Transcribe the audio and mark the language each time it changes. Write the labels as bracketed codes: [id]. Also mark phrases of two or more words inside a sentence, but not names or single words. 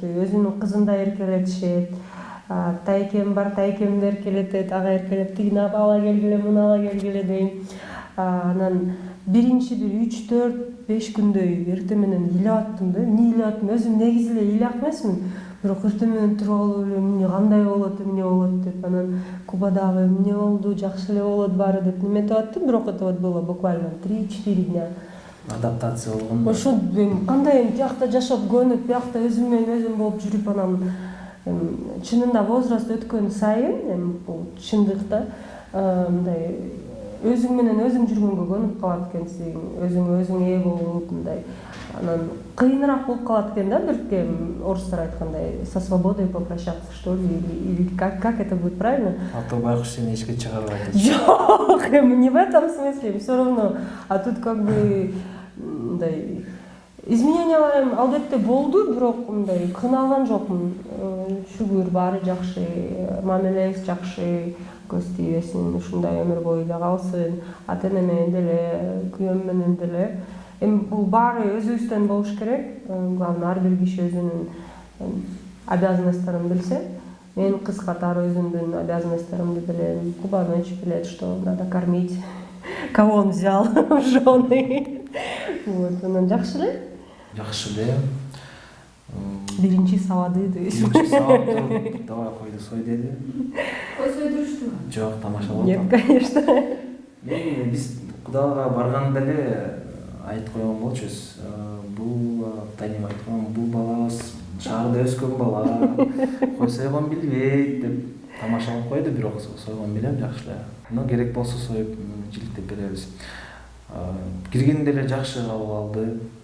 [ky] Өзүнүн кызындай эркелетишет. Тайкем бар, тайкемди эркелетет, ага эркелеп тигине ала келгиле, муну ала келгиле дейм. Анан биринчи бир 3-4-5 күндөй эртең менен ыйлап аттым да. Эмне ыйлап аттым? Өзүм негизи эле ыйлак эмесмин. Бирок эртең менен туруп алып эле эмне кандай болот деп, анан Кубадагы эмне болду, жакшы эле болот баары деп неметип аттым. [ru] Бирок это вот было буквально 3-4 дня. [ky] Адаптация болгон. Ошо кандай биякта жашап көнүп, биякта өзүм менен өзүм болуп жүрүп, анан чынында возраст өткөн сайын, бул чындыкта мындай өзүң менен өзүң жүргөнгө көнүп калат экенсиң, өзүң ээ болуп, мындай анан кыйыныраак болуп калат экен да, бирке орустар айткандай, [ru] со свободой попрощаться, что ли, или как это будет правильно? [ky] А то байкуш сени эшикке чыгарбайт. Жок, [ru] не в этом смысле, все равно. А тут как бы [ky] мындай изменениялар албетте болду, бирок мындай кыналган жокмун. Шүгүр, баары жакшы, мамилебиз жакшы, көз тийбесин, ушундай өмүр бою эле калсын. Ата-эне менен деле, күйөөм менен деле. Эми бул баары өзүбүздөн болуш керек. Главное, ар бир киши өзүнүн обязанностьтарын билсе. Мен кыз катары өзүмдүн обязанностьтарымды билем. Кубаныч билет, [ru] что надо кормить. Кого он взял в жены. Вот, [ky] анан жакшы эле. Жакшы эле. Биринчи сабады дейсиз. Биринчи сабады, давай койду сой деди. Кой сойдурушту? Жок, тамаша болду. [ru] Нет, конечно. [ky] Биз кудалга барганда эле айтып койгон болчубуз. Бул тайнем айткан, бул балабыз шаарда өскөн бала койсо ойгон билбейт деп тамашалап койду, бирок сойгон билем жакшы эле. Но керек болсо союп жиликтеп беребиз. Киргенде эле жакшы кабыл алды.